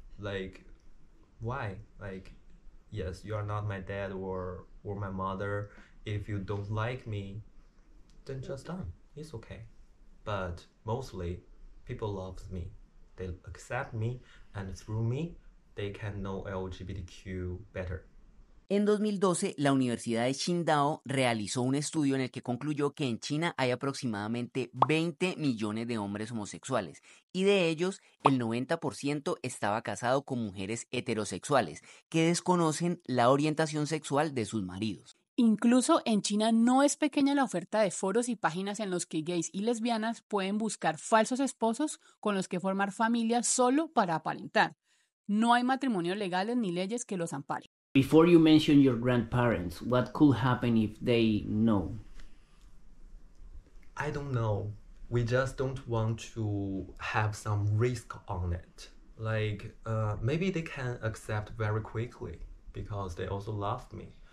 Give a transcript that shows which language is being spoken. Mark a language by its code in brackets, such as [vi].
[en] Like, why? Like, yes, you are not my dad or my mother. If you don't like me, then just done. It's okay. But mostly, people love me. They accept me, and through me, they can know LGBTQ better. [es] En 2012, la Universidad de Qingdao realizó un estudio en el que concluyó que en China hay aproximadamente 20 millones de hombres homosexuales y de ellos el 90% estaba casado con mujeres heterosexuales que desconocen la orientación sexual de sus maridos. Incluso en China no es pequeña la oferta de foros y páginas en los que gays y lesbianas pueden buscar falsos esposos con los que formar familias solo para aparentar. No hay matrimonios legales ni leyes que los amparen. [en] Before you mention your grandparents, what could happen if they know? I don't know. We just don't want to have some risk on it. Like, maybe they can accept very quickly because they also love me.